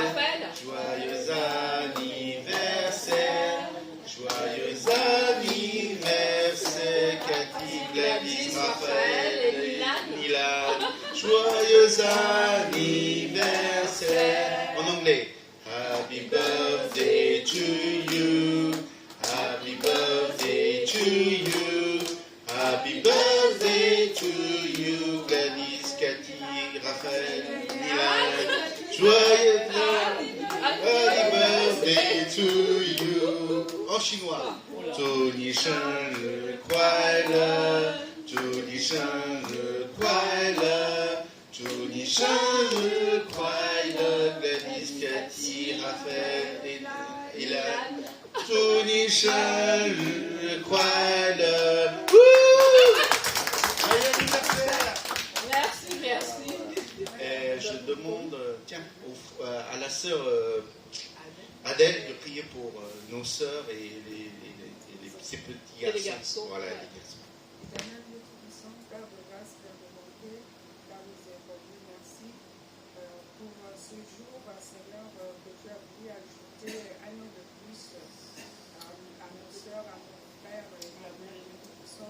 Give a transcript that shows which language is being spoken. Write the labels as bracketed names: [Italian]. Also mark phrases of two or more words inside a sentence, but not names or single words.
[French] Joyeux anniversaire. Joyeux anniversaire. Cathy, Gladys, Raphaël et Milan. Joyeux anniversaire. En anglais. [English] Happy birthday to you. Happy birthday to you. Happy birthday to you. Gladys, Cathy, Raphaël, Milan. Joyeux happy birthday to you. [French] En chinois. [Chinese] 祝你生日快乐，祝你生日快乐，祝你生日快乐 Gladys, Cathy, Raphaël et Ilan. 祝你生日快乐。 [French] Joyeux anniversaire. Merci. Et je demande à la sœur Adèle de prier pour nos sœurs et ces petits garçons. Les garçons. Voilà, les garçons. Éternel Dieu Tout-Puissant, Père de grâce, Père de bonté, Père miséricordieux, merci pour ce jour, Seigneur, que tu as voulu ajouter un an de plus à nos sœurs, à nos frères, Éternel Dieu Tout-Puissant.